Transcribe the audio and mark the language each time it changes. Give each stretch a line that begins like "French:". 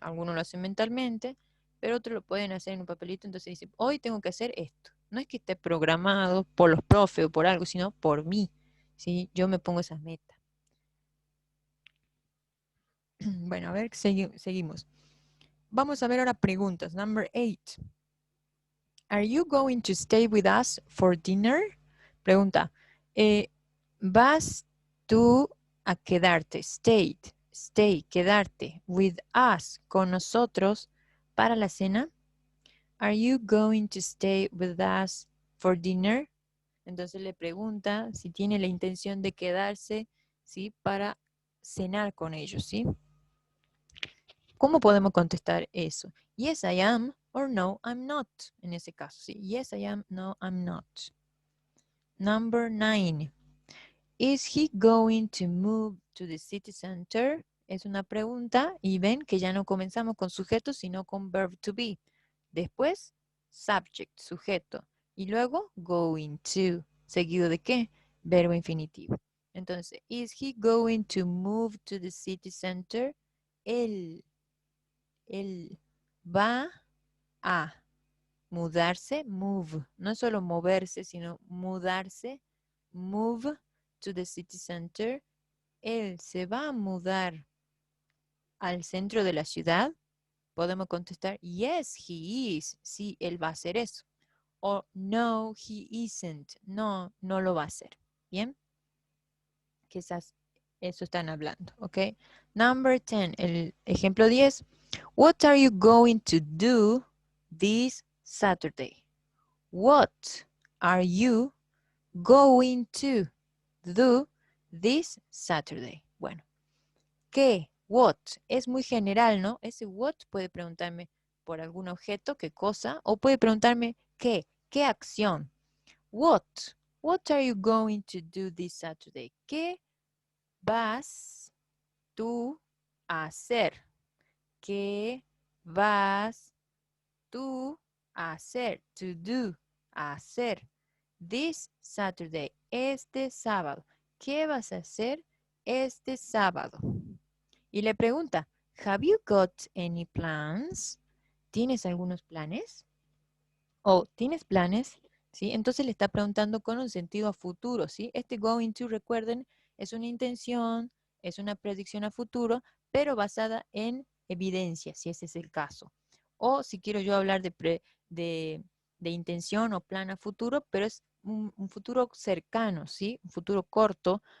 Spanish: Algunos lo hacen mentalmente, pero otros lo pueden hacer en un papelito, entonces dicen, hoy tengo que hacer esto. No es que esté programado por los profes o por algo, sino por mí. ¿Sí? Yo me pongo esas metas. Bueno, a ver, seguimos. Vamos a ver ahora preguntas.
English: Number 8. Are you going to stay with us for dinner?
Spanish: Pregunta. ¿Vas tú a quedarte, stay, quedarte,
English: with us,
Spanish: con nosotros, para la cena?
English: Are you going to stay with us for dinner?
Spanish: Entonces le pregunta si tiene la intención de quedarse, ¿sí? Para cenar con ellos, ¿sí? ¿Cómo podemos contestar eso?
English: Yes, I am, or no, I'm not.
Spanish: En ese caso,
English: ¿sí? Yes, I am, no, I'm not. Number 9. Is he going to move to the city center?
Spanish: Es una pregunta y ven que ya no comenzamos con sujeto, sino con verb to be. Después, subject, sujeto. Y luego, going to. ¿Seguido de qué? Verbo infinitivo.
English: Entonces, is he going to move to the city center?
Spanish: Él va a mudarse, move. No es solo moverse, sino mudarse. Move to the city center. Él se va a mudar al centro de la ciudad. Podemos contestar,
English: yes, he is.
Spanish: Sí, él va a hacer eso. O
English: no, he isn't.
Spanish: No, no lo va a hacer. ¿Bien? Quizás eso están hablando, ¿ok? Number 10, el ejemplo 10.
English: What are you going to do this Saturday? What are you going to do this Saturday?
Spanish: Bueno, ¿qué? What. Es muy general, ¿no? Ese what puede preguntarme por algún objeto, qué cosa, o puede preguntarme qué acción.
English: What are you going to do this Saturday?
Spanish: ¿Qué vas tú a hacer? ¿Qué vas tú a hacer? To do, a hacer. This Saturday, este sábado. ¿Qué vas a hacer este sábado? Y le pregunta,
English: have you got any plans?
Spanish: ¿Tienes algunos planes? ¿O tienes planes? ¿Sí? Entonces le está preguntando con un sentido a futuro, ¿sí? Este going to, recuerden, es una intención, es una predicción a futuro, pero basada en evidencia, si ese es el caso. O si quiero yo hablar de intención o plan a futuro, pero es un futuro cercano, ¿sí? Un futuro corto.